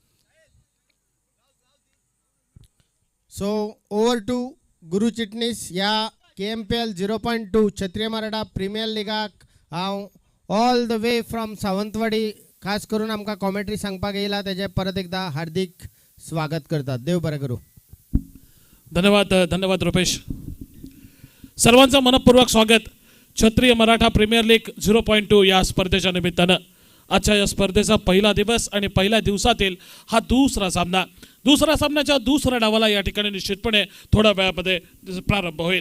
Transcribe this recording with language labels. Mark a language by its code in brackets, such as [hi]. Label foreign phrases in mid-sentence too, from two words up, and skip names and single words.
[en] so over to गुरु चिटणीस. [kok] ह्या KMPL 0.2 क्षत्रिय मराठा प्रिमियर लिगाक हांव [en] all the way from [kok] सावंतवाडी खास करून आमकां कॉमेंट्री सांगपाक येयला, तेजे परत एकदा हार्दिक स्वागत करतात. देव बरें करूं. [mr] धन्यवाद रुपेश. सर्वांचं मनपूर्वक स्वागत क्षत्रिय मराठा प्रीमियर लीग 0.2 या स्पर्धेच्या निमित्तानं. आजच्या या स्पर्धेचा पहिला दिवस आणि पहिल्या दिवसातील हा दुसरा सामना. दुसऱ्या सामन्याच्या दुसऱ्या डावाला या ठिकाणी निश्चितपणे थोड्या वेळामध्ये प्रारंभ होईल.